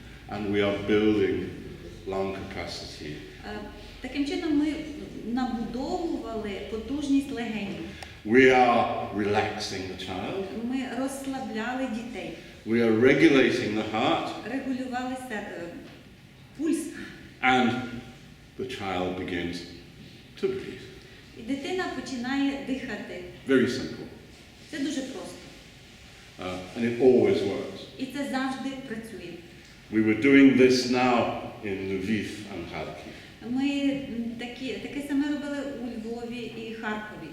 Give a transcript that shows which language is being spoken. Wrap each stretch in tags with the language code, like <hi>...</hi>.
<en>And we are building lung capacity.</en> <uk>Таким чином ми набудовували потужність легенів.</uk> <en>We are relaxing the child.</en> <uk>Ми розслабляли дітей.</uk> <en>We are regulating the heart.</en> <uk>Регулювали пульс.</uk> <en>And the child begins to breathe.</en> <uk>І дитина починає дихати.</uk> <en>Very simple.</en> <uk>Це дуже просто.</uk> <en>And it always works.</en> <uk>І це завжди працює.</uk> <en>We were doing this now in Lviv and Kharkiv.</en> <uk>Ми таке саме робили у Львові і Харкові.</uk>